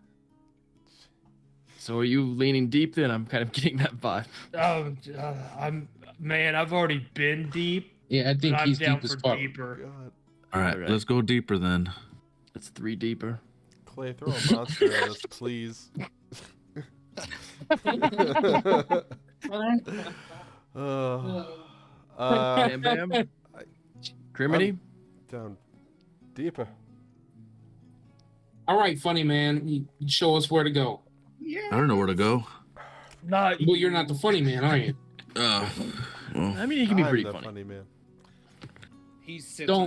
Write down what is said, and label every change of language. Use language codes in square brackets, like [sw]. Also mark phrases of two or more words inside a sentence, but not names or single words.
[en] So are you leaning deep then? I'm kind of getting that vibe. I've already been deep. Yeah, I think But I'm he's down deep as for fuck. deeper. God, All right, Alright. let's go deeper then. That's 3 deeper. Clay, throw a monster at us, please. Bam bam. Criminy. Down deeper. All right, funny man, you show us where to go. I don't know where to go. Not Well, you're not the funny man, are you? Well, I mean, he can be I'm pretty the funny. man. He sits Don't-